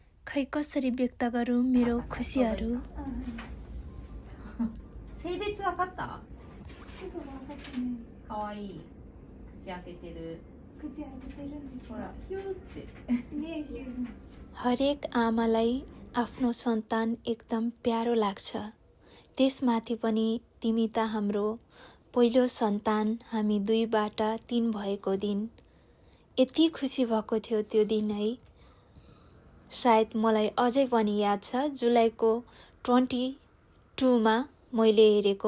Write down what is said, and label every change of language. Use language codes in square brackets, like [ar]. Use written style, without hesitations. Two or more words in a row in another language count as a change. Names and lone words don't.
[ne] खै कसरी व्यक्त गरौँ मेरो खुसीहरू। [ja] 性別わかった？ちょっと分かってない。かわいい。口開けてる。口開けてるんですか。ほら、ヒューって。ねえ、ヒュー。 [ne] हरेक आमालाई आफ्नो सन्तान एकदम प्यारो लाग्छ। त्यसमाथि पनि तिमी त हाम्रो पहिलो सन्तान, हामी 2बाट 3 भएको दिन। यति खुसी भएको थियो त्यो दिन है। सायद मलाई अझै पनि याद छ, जुलाईको 22मा मैले हेरेको।